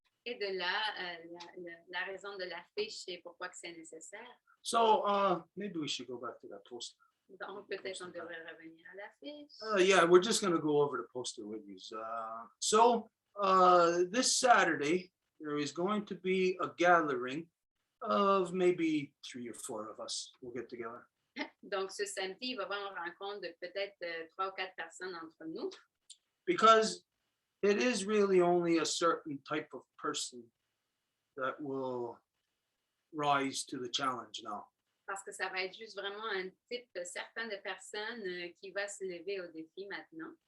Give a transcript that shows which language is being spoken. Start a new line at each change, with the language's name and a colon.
French: Et de là, la raison de l'affiche et pourquoi que c'est nécessaire.
English: So maybe we should go back to that poster.
French: Donc, peut-être on devrait revenir à l'affiche.
English: Yeah, we're just going to go over the poster with you. So this Saturday, there is going to be a gathering of maybe 3 or 4 of us. We'll get together.
French: Donc, ce samedi, il va y avoir une rencontre de peut-être 3 ou 4 personnes entre nous.
English: Because it is really only a certain type of person that will rise to the challenge now.
French: Parce que ça va être juste vraiment un type certain de personnes qui va se lever au défi maintenant.